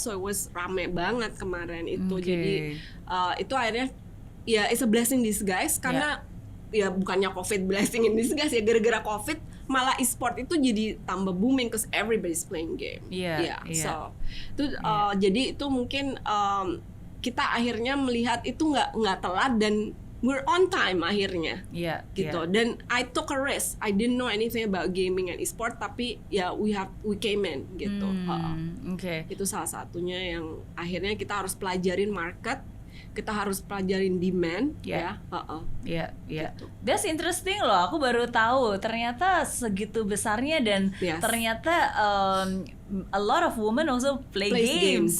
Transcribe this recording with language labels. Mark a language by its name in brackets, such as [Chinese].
[English] So it was [Indonesian] rame banget kemarin itu. Jadi itu akhirnya ya [English] it's a blessing in disguise [Indonesian] karena ya bukannya COVID blessing in disguise ya, gara-gara COVID malah e-sport itu jadi tambah booming [English] cause everybody's playing game. [Indonesian] So itu jadi itu mungkin kita akhirnya melihat itu nggak telat dan [English] we're on time [Indonesian] akhirnya. Gitu. Dan [English] I took a risk. I didn't know anything about gaming and e-sport, [Indonesian] tapi ya [English] we came in gitu. [Indonesian] Itu salah satunya yang akhirnya kita harus pelajarin market. Kita harus pelajarin demand gitu. [English] That's interesting [Indonesian] loh. Aku baru tahu ternyata segitu besarnya dan ternyata [English] a lot of women also play games.